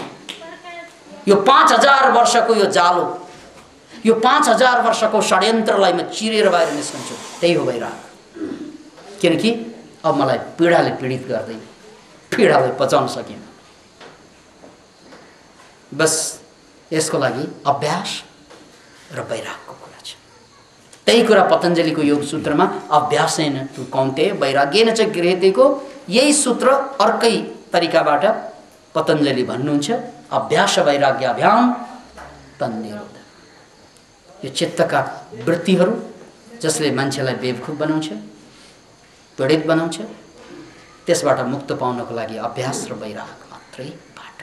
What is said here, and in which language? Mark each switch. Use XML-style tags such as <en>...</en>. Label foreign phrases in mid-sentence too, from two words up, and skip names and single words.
<ne>यो 5000 वर्षको यो जालो, यो 5000 वर्षको षड्यन्त्रलाई म चिरेर बाहिर निस्कन्छु, त्यही हो वैराग। किनकि अब मलाई पीडाले पीडित गर्दैन, पीडालाई पचाउन सकिन। बस यसको लागि अभ्यास र वैरागको कुरा छ। त्यही कुरा पतञ्जलिको योग सूत्रमा</ne> <sa>अभ्यासेन तु कौन्तेय वैराग्येन च गृह्यतेको</sa> <ne>यही सूत्र अर्कै तरिकाबाट पतञ्जलि भन्नुहुन्छ,</ne> <sa>अभ्यास वैराग्याभ्याम तन्निरोध।</sa> <ne>यो चित्तका वृत्तिहरू जसले मान्छेलाई बेवकुफ बनाउँछ, पीडित बनाउँछ, त्यसबाट मुक्त पाउनको लागि अभ्यास र वैराग मात्रै बाटो।</ne>